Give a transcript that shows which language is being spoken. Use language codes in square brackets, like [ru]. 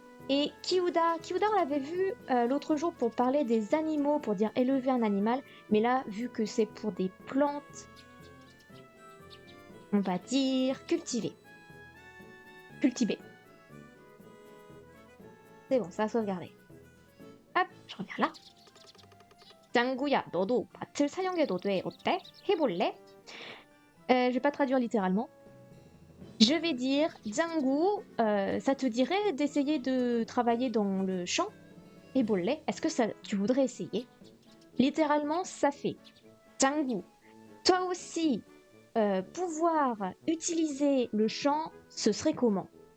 [fr] Et Kiuda, on l'avait vu l'autre jour pour parler des animaux, pour dire élever un animal. Mais là, vu que c'est pour des plantes, on va dire cultiver. Cultiver. C'est bon, ça a sauvegardé. Hop, je reviens là. [ko] 짱구야, 너도 밭을 사용해도 돼. 어때? 해볼래? [fr] Je vais pas traduire littéralement. Je vais dire, Django, ça te dirait d'essayer de travailler dans le champ? Et Bollet, est-ce que tu voudrais essayer? Littéralement, ça fait, Django, toi aussi, pouvoir utiliser le champ, ce serait comment?